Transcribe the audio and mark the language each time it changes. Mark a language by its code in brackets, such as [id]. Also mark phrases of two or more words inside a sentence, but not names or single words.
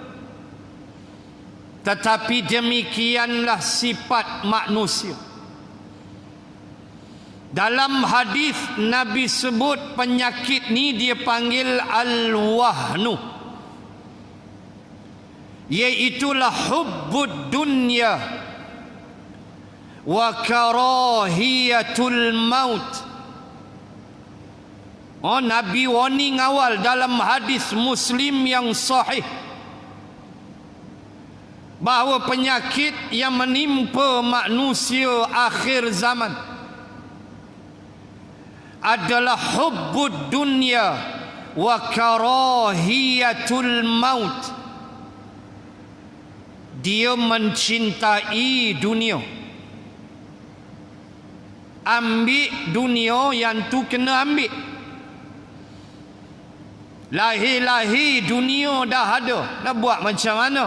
[ms] Tetapi demikianlah sifat manusia. Dalam hadis Nabi sebut penyakit ni dia panggil al-wahnu, iaitulah [ar] حب الدنيا وكراهية الموت. [ms] Nabi warning awal dalam hadis Muslim yang sahih bahawa penyakit yang menimpa manusia akhir zaman adalah [ar] حب الدنيا وكراهية الموت. [ms] Dia mencintai dunia. Ambil dunia, yang tu kena ambil. Lahir-lahir dunia dah ada, dah buat macam mana?